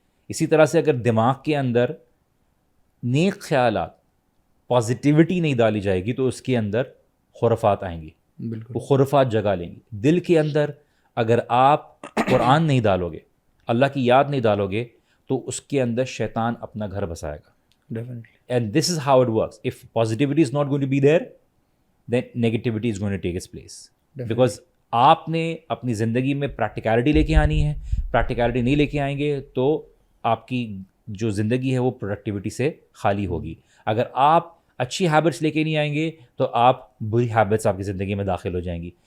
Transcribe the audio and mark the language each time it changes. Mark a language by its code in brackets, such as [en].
[ur] اسی طرح سے اگر دماغ کے اندر نیک خیالات, پازیٹیوٹی نہیں ڈالی جائے گی تو اس کے اندر خرافات آئیں گی, وہ خرافات جگہ لیں گی. دل کے اندر اگر آپ قرآن نہیں ڈالو گے, اللہ کی یاد نہیں ڈالو گے تو اس کے اندر شیطان اپنا گھر بسائے گا. [en] And this is how it works. If positivity is not going to be there, then negativity is going to take its place. Because [ur] آپ نے اپنی زندگی میں پریکٹیکلٹی لے کے آنی ہے. پریکٹیکلٹی نہیں لے کے آئیں گے تو آپ کی جو زندگی ہے وہ پروڈکٹیوٹی سے خالی ہوگی. اگر آپ اچھی ہیبٹس لے کے نہیں آئیں گے تو آپ بری ہیبٹس آپ کی زندگی میں داخل ہو جائیں گی.